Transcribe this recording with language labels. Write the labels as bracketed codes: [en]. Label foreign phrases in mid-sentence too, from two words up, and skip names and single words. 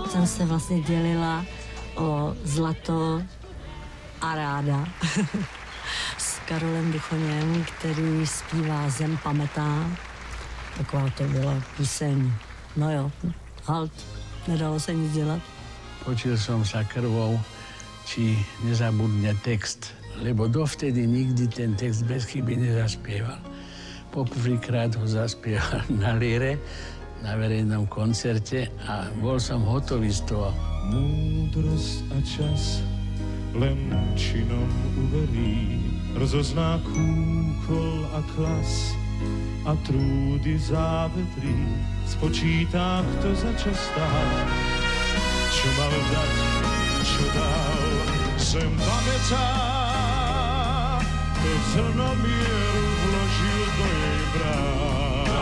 [cs] Jsem se vlastně dělila o zlato a ráda s Karolem Duchoněm, který zpívá Zem pamätá. Taková to byla píseň. No jo, halt, nedalo se nic dělat. [sk] Učil som sa krvou, či nezabudne text, lebo dovtedy nikdy ten text bez chyby nezaspieval. Poprvýkrát ho zaspieval na líre, na verejnom koncerte a bol som hotový z toho. Múdrosť a čas len činom uverí, rozozná kúkol a klas a trúdy závetrí, spočítá, kto za čo stál, čo mal dať, čo dal, sem pamätá, to zrno mieru vložil do jej brán.